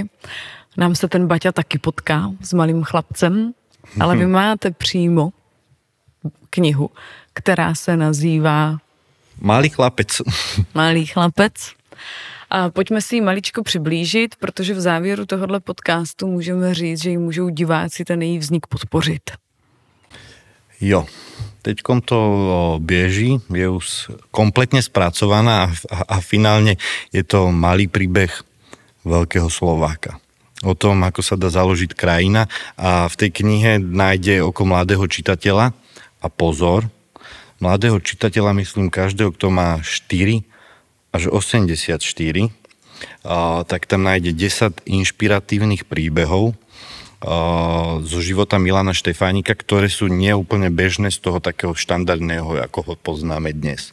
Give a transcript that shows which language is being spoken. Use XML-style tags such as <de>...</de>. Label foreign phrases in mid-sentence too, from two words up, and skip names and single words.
<cs>Nám se ten Baťa taky potká s malým chlapcem, ale vy máte přímo knihu, která se nazývá Malý chlapec. Malý chlapec. A pojďme si ji maličko přiblížit, protože v závěru tohohle podcastu můžeme říct, že ji můžou diváci ten její vznik podpořit.</cs> <sk>Jo, teďkom to bieží, je už kompletne spracovaná a finálne je to malý príbeh veľkého Slováka. O tom, ako sa dá založiť krajina a v tej knihe nájde oko mladého čitateľa a pozor, mladého čitateľa myslím každého, kto má 4 až 84, tak tam nájde 10 inšpiratívnych príbehov zo života Milana Štefánika, ktoré sú neúplne bežné z toho takého štandardného, ako ho poznáme dnes.</sk>